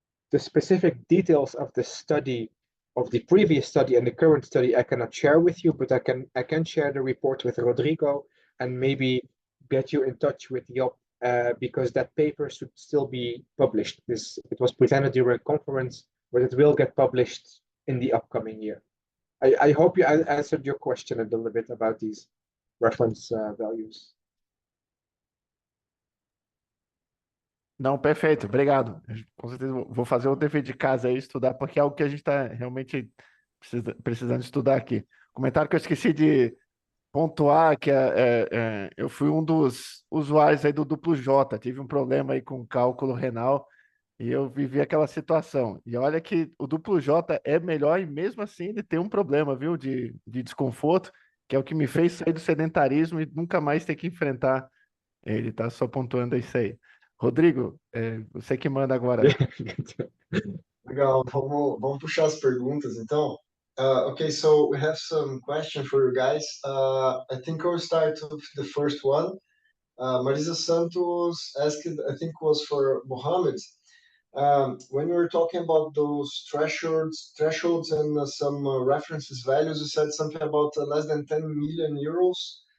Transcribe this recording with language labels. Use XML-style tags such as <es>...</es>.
<en>The specific details of the study, of the previous study and the current study, I cannot share with you, but I can share the report with Rodrigo and maybe get you in touch with Job, because that paper should still be published. It was presented during a conference, but it will get published in the upcoming year. I hope you answered your question a little bit about these reference values.</en> <pt>Não, perfeito, obrigado. Com certeza vou fazer o dever de casa aí, estudar, porque é algo que a gente está realmente precisando estudar aqui. Comentário que eu esqueci de pontuar, que eu fui um dos usuários aí do duplo J, tive um problema aí com cálculo renal e eu vivi aquela situação. E olha que o duplo J é melhor e mesmo assim ele tem um problema, viu, de desconforto, que é o que me fez sair do sedentarismo e nunca mais ter que enfrentar ele, tá só pontuando isso aí. Rodrigo, você que manda agora. Legal, vamos puxar as perguntas então.</pt> <en>Okay, so we have some questions for you guys. I think I'll start with the first one. Marisa Santos asked, I think was for Mohamed. When we were talking about those thresholds and some references values, you said something about less than 10 million euros.</en>